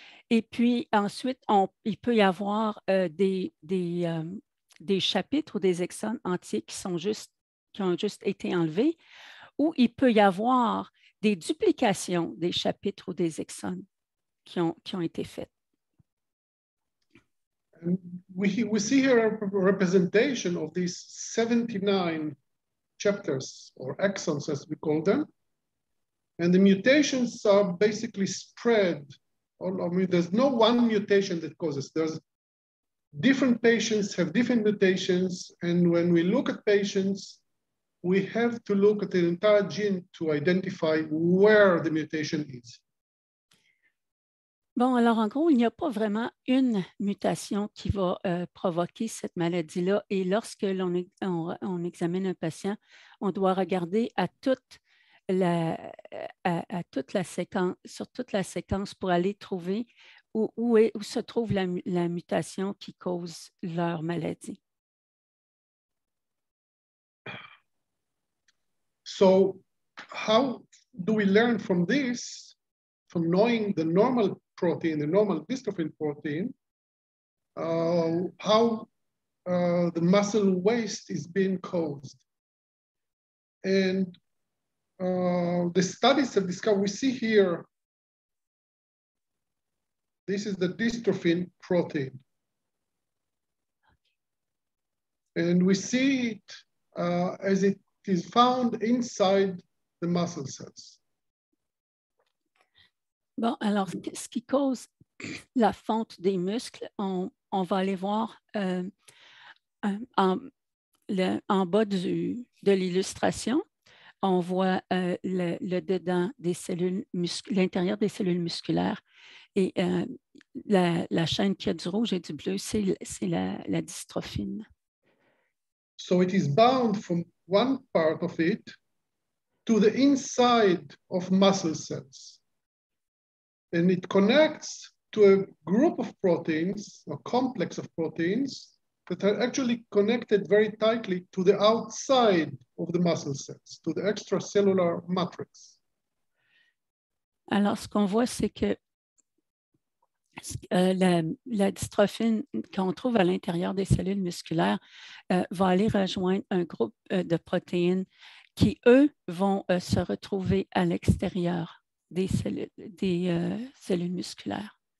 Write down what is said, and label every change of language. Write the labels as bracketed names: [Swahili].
[French] Et puis ensuite, il peut y avoir des chapitres ou des exones entiers qui ont juste été enlevés, ou il peut y avoir des duplications des chapitres ou des exones qui ont été faites. [English] We see here a representation of these 79 chapters, or exons as we call them. And the mutations are basically spread. I mean, there's no one mutation that causes. There's different patients have different mutations. And when we look at patients, we have to look at the entire gene to identify where the mutation is. [French] Bon, alors en gros, il n'y a pas vraiment une mutation qui va provoquer cette maladie-là. Et lorsque on examine un patient, on doit regarder à toute la séquence, sur toute la séquence pour aller trouver où se trouve la mutation qui cause leur maladie. [English] So how do we learn from this, from knowing the normal protein, the normal dystrophin protein, how the muscle waste is being caused? And the studies have discovered, we see here, this is the dystrophin protein. And we see it as it is found inside the muscle cells. [French] Bon, alors, ce qui cause la fonte des muscles, on va aller voir en bas de l'illustration. On voit le dedans des cellules, l'intérieur des cellules musculaires. Et la chaîne qui a du rouge et du bleu, c'est la dystrophine. [English] So it is bound from one part of it to the inside of muscle cells. And it connects to a group of proteins, a complex of proteins, that are actually connected very tightly to the outside of the muscle cells, to the extracellular matrix. [French] Alors, ce qu'on voit, c'est que la dystrophine qu'on trouve à l'intérieur des cellules musculaires va aller rejoindre un groupe de protéines qui, eux, vont se retrouver à l'extérieur des cellules musculaires.